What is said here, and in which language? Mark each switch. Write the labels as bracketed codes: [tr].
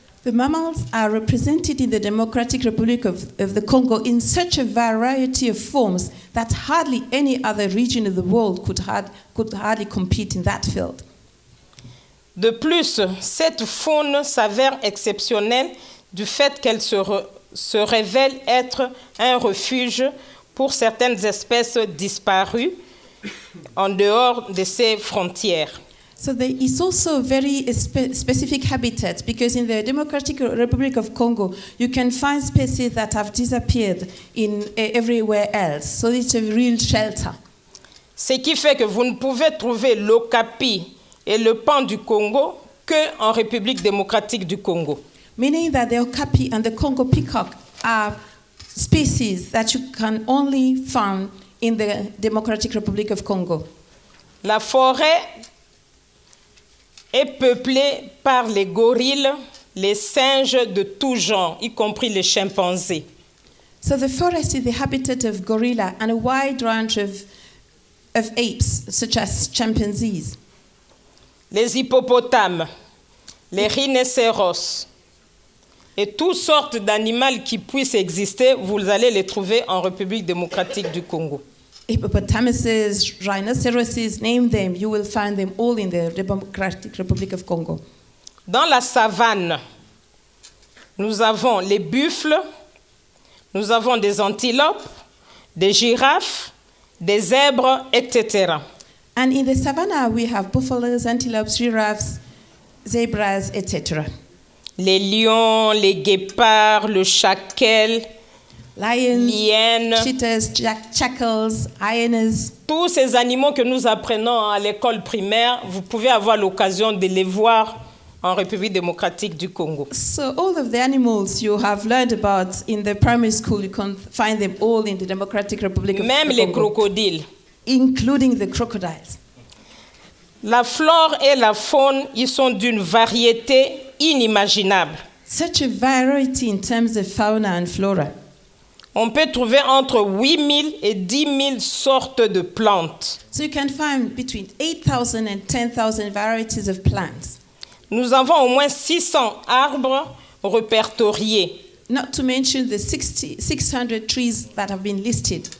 [en] The mammals are represented in the Democratic Republic of the Congo in such a variety of forms that hardly any other region of the world could hardly compete in that field. [fr] De plus, cette faune s'avère exceptionnelle du fait qu'elle se révèle être un refuge pour certaines espèces disparues en dehors de ses frontières. [en] So there is also a very specific habitat, because in the Democratic Republic of Congo, you can find species that have disappeared in everywhere else. So it's a real shelter. [fr] Ce qui fait que vous ne pouvez trouver l'okapi et le pan du Congo qu'en République démocratique du Congo. [en] Meaning that the okapi and the Congo peacock are species that you can only find in the Democratic Republic of Congo. [fr] La forêt est peuplée par les gorilles, les singes de tout genre, y compris les chimpanzés. [en] So the forest is the habitat of gorilla and a wide range of apes, such as chimpanzees. [fr] Les hippopotames, les rhinocéros et toutes sortes d'animaux qui puissent exister, vous allez les trouver en République démocratique du Congo. [en] Hippopotamuses, rhinoceroses, name them, you will find them all in the Democratic Republic of Congo. [fr] Dans la savane, nous avons les buffles, nous avons des antilopes, des girafes, des zèbres, etc. [en] And in the savannah, we have buffaloes, antelopes, giraffes, zebras, etc. [fr] Les lions, les guépards, le chacal, [en] Lions, [fr] l'hyène, [en] cheetahs, jackals, hyenas. [fr] tous ces animaux que nous apprenons à l'école primaire, vous pouvez avoir l'occasion de les voir en République démocratique du Congo. [en] So all of the animals you have learned about in the primary school, you can find them all in the Democratic Republic of [fr] Même [en] the [fr] les [en] Congo, [fr] crocodiles. [en] including the crocodiles. [fr] La flore et la faune, ils sont d'une variété inimaginable. [en] Such a variety in terms of fauna and flora. [fr] On peut trouver entre 8 000 et 10 000 sortes de plantes. [en] So you can find between 8,000 and 10,000 varieties of plants. [fr] Nous avons au moins 600 arbres répertoriés. [en] Not to mention the 600 trees that have been listed,